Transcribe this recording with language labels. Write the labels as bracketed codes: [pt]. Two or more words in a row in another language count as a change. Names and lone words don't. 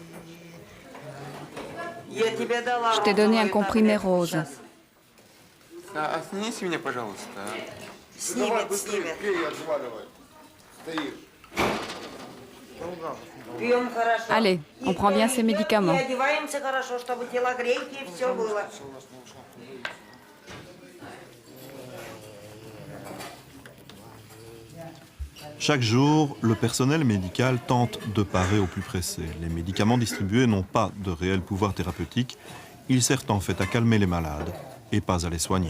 [ru] Я тебе дала. [fr] Je t'ai donné un comprimé rose. [ru] Остановите меня, пожалуйста. Снимет. Пьем хорошо. [fr] Allez, on prend bien ces médicaments. [ru] И одеваемся хорошо, чтобы телогрейки и все было. [fr] Chaque jour, le personnel médical tente de parer au plus pressé. Les médicaments distribués n'ont pas de réel pouvoir thérapeutique. Ils servent en fait à calmer les malades et pas à les soigner.